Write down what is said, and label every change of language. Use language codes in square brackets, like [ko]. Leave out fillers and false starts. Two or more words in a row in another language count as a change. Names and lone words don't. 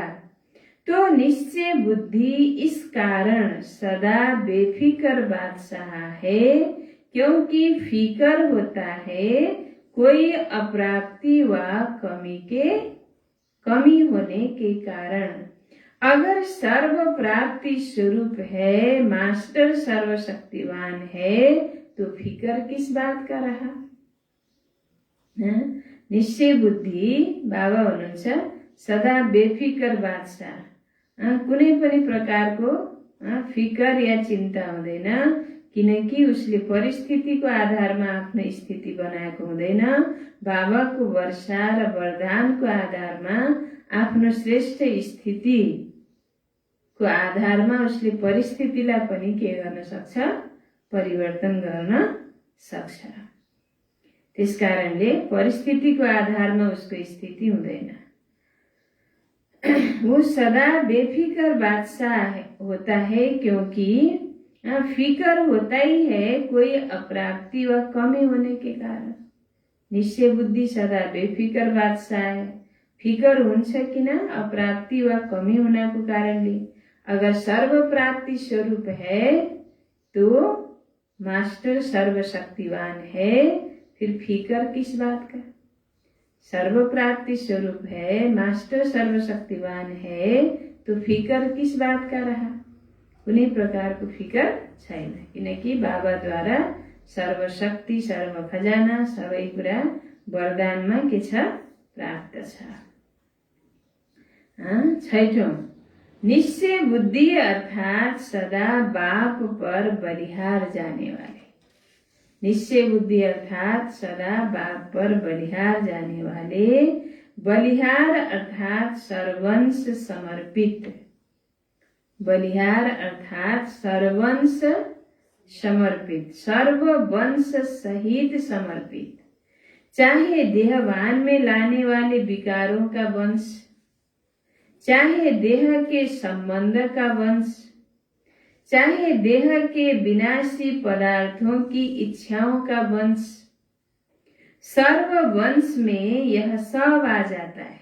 [hi] तो निश्चय बुद्धि इस कारण सदा बेफिकर बादशाह है, क्योंकि फिकर होता है कोई अप्राप्ति व कमी होने के कारण। अगर सर्व प्राप्ति स्वरूप है, मास्टर सर्वशक्तिवान है, तो फिकर किस बात का रहा? [ne] निश्चय बुद्धि बाबा हुनुहुन्छ सदा बेफिकर बादशाह। कुनै पनि प्रकारको फिकर या चिन्ता हुँदैन, किनकि उसले परिस्थितिको आधारमा आफ्नो स्थिति बनाएको हुँदैन। बाबाको वर्षा र वरदानको आधारमा आफ्नो श्रेष्ठ स्थितिको आधारमा उसले परिस्थितिलाई पनि के गर्न सक्छ? परिवर्तन गर्न सक्छ। त्यसकारणले परिस्थितिको आधारमा उसको स्थिति हुँदैन। [hi] वो सदा बेफिकर बादशाह होता है, क्योंकि फिकर होता ही है कोई अप्राप्ति व कमी होने के कारण। निश्चय बुद्धि सदा बेफिकर बादशाह है। [ne] फिकर हुन्छ किन? अप्राप्ति व कमी हुनको कारणले। [hi] अगर सर्व प्राप्ति स्वरूप है तो मास्टर सर्वशक्तिवान है, फिर फिकर किस बात का? सर्व प्राप्ति स्वरूप है, मास्टर सर्वशक्तिवान है, तो फिकर किस बात का रहा? [ne] कुनै प्रकारको फिकर छैन, किनकि बाबाद्वारा सर्वशक्ति सर्व खजाना सबै कुरा वरदानमा के छ? प्राप्त छ। छैठौं, [hi] निश्चय बुद्धि अर्थात सदा बाप पर बलिहार जाने वाले। निश्चय बुद्धि अर्थात सदा बाप पर बलिहार जाने वाले बलिहार अर्थात सर्वंश समर्पित, बलिहार अर्थात सर्वंश समर्पित, सर्ववंश सहित समर्पित, चाहे देहवान में लाने वाले विकारों का वंश, चाहे देह के संबंध का वंश, चाहे देह के विनाशी पदार्थों की इच्छाओं का वंश, सर्ववंश में यह सब आ जाता है।